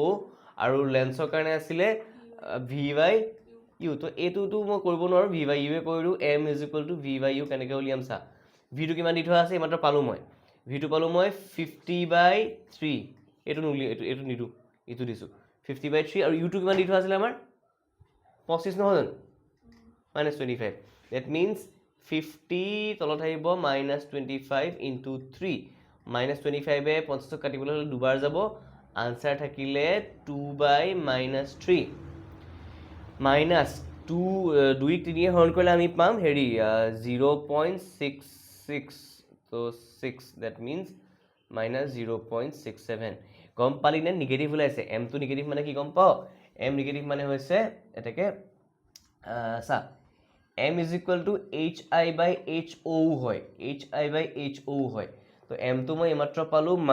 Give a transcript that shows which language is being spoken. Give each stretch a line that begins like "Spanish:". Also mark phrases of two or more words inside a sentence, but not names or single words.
Assamese: আৰু লেন্সৰ কাৰণে আছিলে V/U তো এইটোতো মই কৰিব নোৱাৰোঁ V/U কৰিলোঁ M = V/U কেনেকৈ উলিয়াম চা ভিটো কিমান দি থোৱা আছে এইমাত্ৰ পালোঁ মই ভিটো পালোঁ মই 50/3 এইটো নুলিয়াওঁ এইটো নিদিওঁ এইটো দিছোঁ 50/3 আৰু ইউটো কিমান দি থোৱা আছিলে আমাৰ 25 নহয় জানো -25
English: that means
Assamese: 50 তলত আহিব -25 into 3 -25 50 কাটিবলৈ হ'লে দুবাৰ যাব আনসাৰ থাকিলে 2/-3 -2 3 হৰণ কৰিলে আমি পাম হেৰি 0.66 so 6
English: that means
Assamese: -0.67 গম পালি নে নিগেটিভ ওলাইছে m টো নিগেটিভ মানে কি গম পাও m নিগেটিভ মানে হৈছে এটাকে চা m = HI/HO হয় HI/HO হয় তো m টো মই এইমাত্ৰ পালোঁ